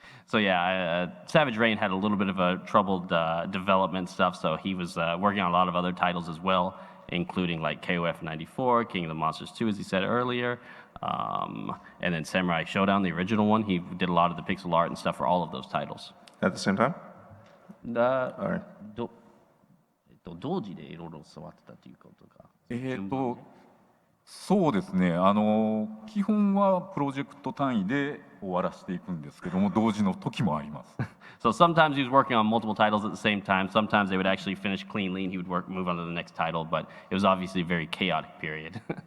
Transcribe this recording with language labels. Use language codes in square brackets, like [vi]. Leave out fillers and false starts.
[en] So yeah, Savage Rain had a little bit of a troubled development stuff, so he was working on a lot of other titles as well, including like KOF 94, King of the Monsters 2, as he said earlier, and then Samurai Showdown, the original one. He did a lot of the pixel art and stuff for all of those titles. At the same time? All right. [ja] 同時でいろいろ触ってたということか。そうですね、基本はプロジェクト単位で終わらせていくんですけども、同時の時もあります。 [en] So sometimes he was working on multiple titles at the same time. Sometimes they would actually finish cleanly and he would move on to the next title, but it was obviously a very chaotic period.